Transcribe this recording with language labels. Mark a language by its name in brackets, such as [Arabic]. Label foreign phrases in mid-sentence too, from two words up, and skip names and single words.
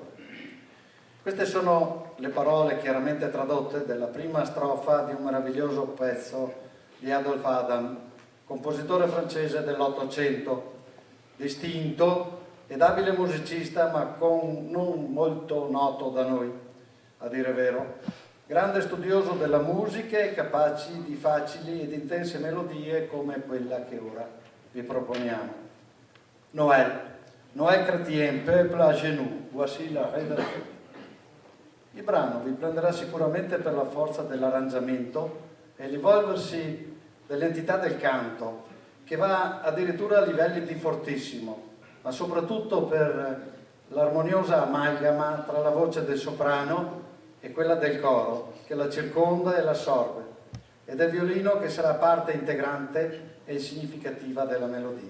[Italian] Queste sono le parole chiaramente tradotte della prima strofa di un meraviglioso pezzo di Adolphe Adam, compositore francese dell'Ottocento, distinto ed abile musicista, ma non molto noto da noi, a dire vero. Grande studioso della musica e capaci di facili ed intense melodie come quella che ora vi proponiamo. [French] Noël chrétien, peuple à genoux, voici la rédaction. [Italian] Il brano vi prenderà sicuramente per la forza dell'arrangiamento e l'evolversi dell'entità del canto, che va addirittura a livelli di fortissimo, ma soprattutto per l'armoniosa amalgama tra la voce del soprano e quella del coro, che la circonda e l'assorbe, e del violino che sarà parte integrante e significativa della melodia.